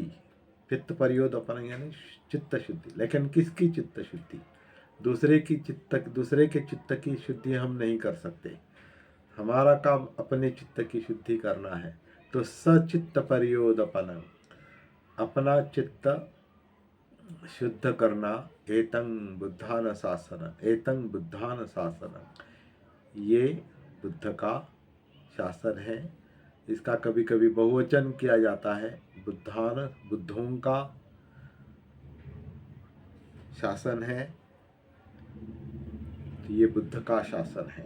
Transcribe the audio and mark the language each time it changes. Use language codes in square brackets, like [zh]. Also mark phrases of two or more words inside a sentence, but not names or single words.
[pi] चित्त पर्योदपन [hi] यानी चित्त शुद्धि। लेकिन किसकी चित्त शुद्धि? दूसरे के चित्त की शुद्धि हम नहीं कर सकते। हमारा काम अपने चित्त की शुद्धि करना है। तो [pi] सचित्त पर्योदपन, [hi] अपना चित्त शुद्ध करना। [pi] एतं बुद्धान शासन, एतं बुद्धान शासन, [hi] ये बुद्ध का शासन है। इसका कभी कभी बहुवचन किया जाता है, बुद्धान, बुद्धों का शासन है। तो ये बुद्ध का शासन है।